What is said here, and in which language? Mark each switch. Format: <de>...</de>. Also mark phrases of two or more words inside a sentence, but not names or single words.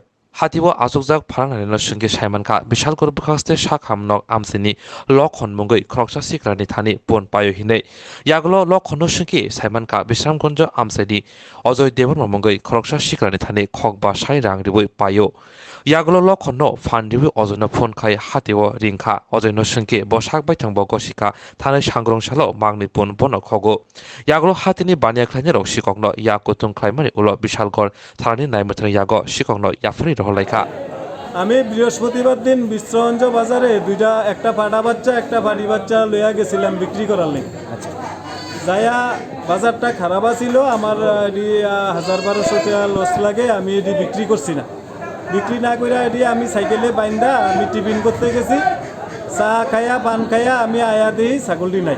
<trp>হাতিও আসুকজাক ফানানি সঙ্গে সাইমানকা বিশালগড় বখাস্তে সাখামনক আমসিনি লক্ষণ মঙ্গৈ খরকসা সিকরানি থানি পুন পায় হিনে ইয়াগলো লক্ষণ সঙ্গে সাইমানকা বিশ্রামগঞ্জ আমসাইনি অজয় দেবন মঙ্গৈ খরকসা সিকরানি থানি খকবা সাই রাংরিবৈ পায় ইয়াগলো লক্ষণ ফানরিবৈ অজয় ফোন খাই হাতিও রিংখা অজয় সঙ্গে বসাক বাইথাং বগসিকা থানায় সাংগ্রংশালো মাগনি পুন বন খগো ইয়াগলো হাতিনি বানিয়া খাইনারক সিককন ইয়া কুতুং খাইমানি উল বিশালগড় থানানি নাইমথন ইয়াগ সিককন ইয়াফরি রহলাইখা</trp> <bn>আমি বৃহস্পতিবার দিন বিশ্রঞ্জ বাজারে একটা পাটা বাচ্চা একটা পাটি বাচ্চা লইয়া গেছিলাম বিক্রি করার লেগে। যাইয়া বাজারটা খারাপ ছিল, আমার 1000-1200 টাকা লস লাগে, আমি এটি বিক্রি করছি না। বিক্রি না করে এটি আমি সাইকেলে বাইন্দা আমি টিফিন করতে গেছি, চা খাইয়া পান খাইয়া আমি আয়া দিই ছাগলটি নাই।</bn>